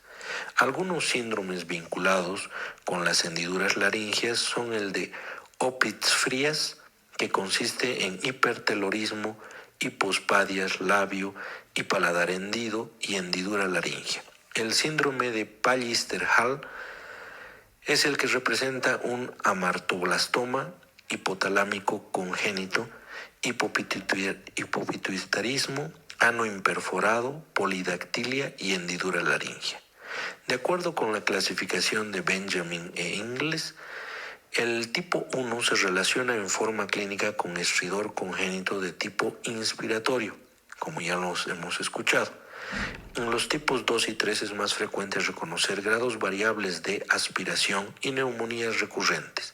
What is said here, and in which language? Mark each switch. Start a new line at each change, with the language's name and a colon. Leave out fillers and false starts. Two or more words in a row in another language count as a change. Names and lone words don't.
Spanish: Algunos síndromes vinculados con las hendiduras laringeas son el de Opitz Frías, que consiste en hipertelorismo, hipospadias, labio y paladar hendido y hendidura laringea. El síndrome de Pallister-Hall es el que representa un amartoblastoma hipotalámico congénito, hipopituitarismo, ano imperforado, polidactilia y hendidura laringea. De acuerdo con la clasificación de Benjamin e Ingles, el tipo 1 se relaciona en forma clínica con estridor congénito de tipo inspiratorio, como ya los hemos escuchado. En los tipos 2 y 3 es más frecuente reconocer grados variables de aspiración y neumonías recurrentes.